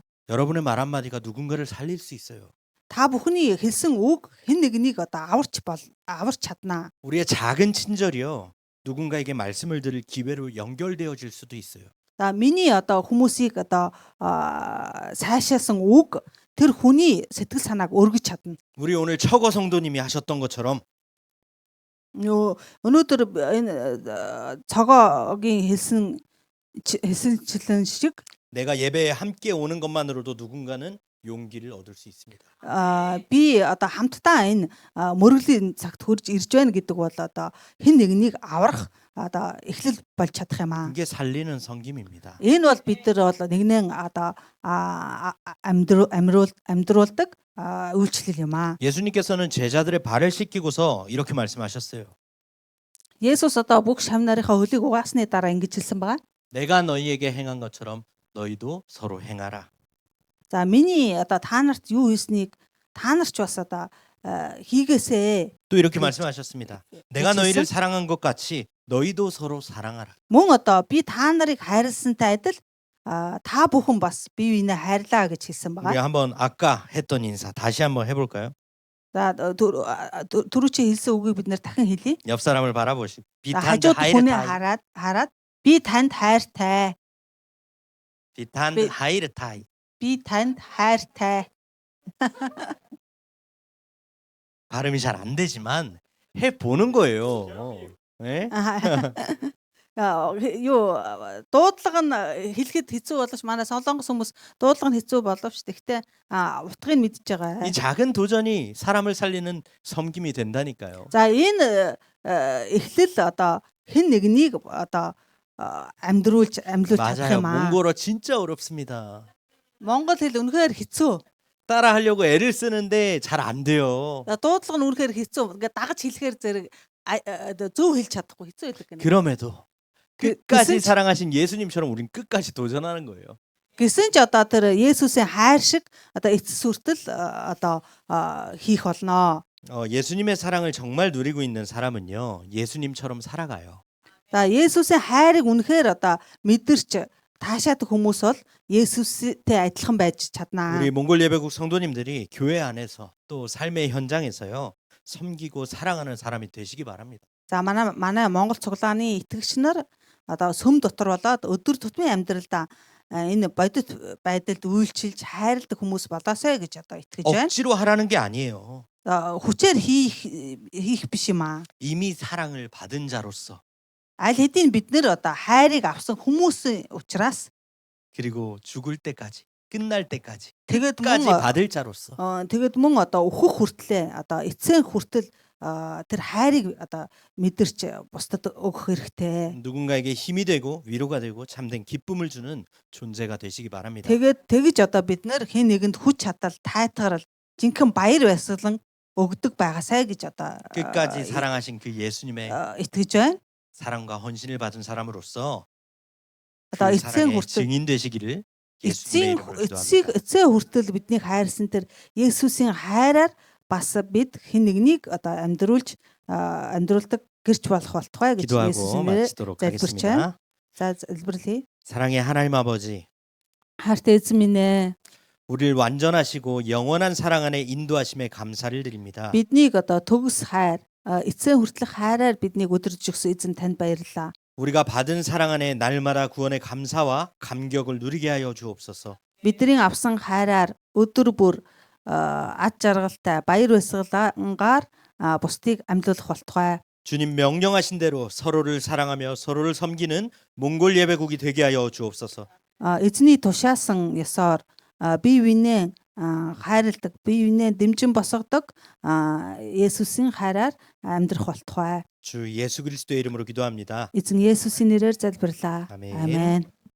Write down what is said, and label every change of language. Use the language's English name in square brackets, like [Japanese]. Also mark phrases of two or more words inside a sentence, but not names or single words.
[Korean] 여러분의 말 한마디가 누군가를 살릴 수 있어요. [Mongolian] Та бүхний хэлсэн үг хэн нэгнийг одоо аварч чаднаа. [Korean] 우리의 작은 친절이요, 누군가에게 말씀을 들을 기회로 연결되어질 수도 있어요. [Mongolian] За миний одоо хүмүүсийг одоо сайшаасан үг тэр хүний сэтгэл санааг өргөж чадна. [Korean] 우리 오늘 처거 성도님이 하셨던 것처럼 [Mongolian] Өнөөдөр энэ цогоогийн хэлсэнчлэн шиг [Korean] 내가 예배에 함께 오는 것만으로도 누군가는 용기를 얻을 수 있습니다. [Mongolian] би одоо хамтдаа энэ мөргөлийн цагт хурж ирж байна гэдэг бол одоо хэн нэгнийг аврах одоо эхлэл болж чадах юм аа. [Korean] 이게 살리는 섬김입니다. [Mongolian] Энэ бол бид нар бол нэгнээ одоо амьдруулдаг үйлчлэл юм аа. [Korean] 예수님께서는 제자들의 발을 씻기고서 이렇게 말씀하셨어요. [Mongolian] Есүс одоо бүх шам нарынхаа хөлийг угаасны дараа ингэж хэлсэн байгаа. [Korean] 내가 너희에게 행한 것처럼 너희도 서로 행하라. [Mongolian] За миний одоо та нарт юу хийснийг та нар ч бас одоо хийгээсэй. [Korean] 또 이렇게 말씀하셨습니다. 내가 너희를 사랑한 것 같이 너희도 서로 사랑하라. [Mongolian] Мөн одоо би та нарыг хайрласантай адил та бүхэн бас бие биенээ хайрлаа гэж хэлсэн [Korean] 우리 [Mongolian] байгаа. [Korean] 한번 아까 했던 인사 다시 한번 해볼까요? [Mongolian] За түрүүчийн хэлсэн үгийг бид нэр дахин хэлье. [Korean] 옆 사람을 바라보시고 [Mongolian] За би танд хажууд хүнээ 하이르타이, хараад би танд хайртай. би танд хайртай. Би танд хайртай. [Korean] 발음이 잘 안 되지만 해 보는 거예요. 예? [Mongolian] Юу дуудлага нь хэлэхэд хэцүү боловч манай солонгос хүмүүс дуудлага нь хэцүү боловч тэгтээ утгыг мэдж байгаа. [Korean] 이 작은 도전이 사람을 살리는 섬김이 된다니까요. [Mongolian] За энэ эхлэл одоо хэн нэгнийг одоо амьдруулж чадах [Korean] 맞아요. [Mongolian] юм аа. [Korean] 몽골어 진짜 어렵습니다. [Mongolian] Монгол хэл үнэхээр хэцүү. [Korean] 따라 하려고 애를 쓰는데 잘 안 돼요. [Mongolian] Дуудлага нь үнэхээр хэцүү. Ингээд дагаж хэлэхээр зэрэг зөв хэлж чадахгүй хэцүү байдаг гэнэ. [Korean] 그럼에도 끝까지 그것은- 사랑하신 예수님처럼 우린 끝까지 도전하는 거예요. [Mongolian] Гэсэн ч одоо тэр Есүсийн хайр шиг одоо эцэс хүртэл одоо хийх болно. [Korean] 예수님의 사랑을 정말 누리고 있는 사람은요, 예수님처럼 살아가요. [Mongolian] За Есүсийн хайрыг үнэхээр одоо мэдэрч таашаадаг хүмүүс бол Есүстэй адилхан байж чаднаа. [Korean] 우리 몽골 예배국 성도님들이 교회 안에서 또 삶의 현장에서요, 섬기고 사랑하는 사람이 되시기 바랍니다. [Mongolian] За манай Монгол цуглааны итгэгч нар одоо сүм дотор болоод өдөр тутмын амьдралдаа энэ бодит байдалд үйлчилж хайрладаг хүмүүс болоосой гэж одоо итгэж байна. [Korean] 억지로 하라는 게 아니에요. [Mongolian] Хүчээр хийх биш юм аа. [Korean] 이미 사랑을 받은 자로서, [Mongolian] Аль хэдийн бид нэр одоо хайрыг авсан хүмүүсийн учраас [Korean] 그리고 죽을 때까지, 끝날 때까지 [Mongolian] тэгээд [Korean] 끝까지 [Mongolian] мөн [Korean] 받을 자로서 [Mongolian] тэгээд мөн одоо өөхөх хүртлээ одоо эцсийн хүртэл тэр хайрыг одоо мэдэрч бусдад өгөх хэрэгтэй. [Korean] 누군가에게 힘이 되고 위로가 되고 참된 기쁨을 주는 존재가 되시기 바랍니다. [Mongolian] Тэгээд тэгж одоо бид нэр хэн нэгэнд хүч чадал, тайтгарал, жинхэнэ баяр баясгалан өгдөг байгаасай гэж одоо [Korean] 끝까지 사랑하신 그 예수님의 [Mongolian] итгэж байна. [Korean] 사랑과 헌신을 받은 사람으로서 그 [Mongolian] Одоо эцсийн [Korean] 사랑의 [Mongolian] хүртэл [Korean] 증인 되시기를 [Mongolian] эцсийн [Korean] 예수님의 이름으로 기도합니다. [Mongolian] эцсийн хүртэл биднийг хайрсан тэр Есүсийн хайраар бас бид хэн нэгнийг одоо амьдруулдаг гэрч болох болтугай гэж [Korean] 기도하고 [Mongolian] Есүсийн нэрээр [Korean] 마치도록 [Mongolian] залбирч байна. [Korean] 하겠습니다. [Mongolian] За залбирлъя. [Korean] 사랑의 하나님 아버지, [Mongolian] Хайртай эзэн минь ээ. [Korean] 우리를 완전하시고 영원한 사랑 안에 인도하심에 감사를 드립니다. [Mongolian] Биднийг одоо төгс хайр, эцсийн хүртэлх хайраар биднийг өдөрж өгсөн эзэн танд баярлалаа. [Korean] 우리가 받은 사랑 안에 날마다 구원의 감사와 감격을 누리게 하여 주옵소서. [Mongolian] Бидний авсан хайраар өдөр бүр ад жаргалтай баяр баясгалангаар бусдыг амьдлуулах болтугай. [Korean] 주님 명령하신 대로 서로를 사랑하며 서로를 섬기는 몽골 예배국이 되게 하여 주옵소서. [Mongolian] Эзний тушаасан ёсоор бие биенээ хайрладаг, бие биенээ дэмжин босгодог Есүсийн хайраар амьдрах болтугай. [Korean] 주 예수 그리스도의 이름으로 기도합니다. [Mongolian] Эзэн Есүсийн нэрээр залбирлаа. [Korean] 아멘. [Mongolian] Амен.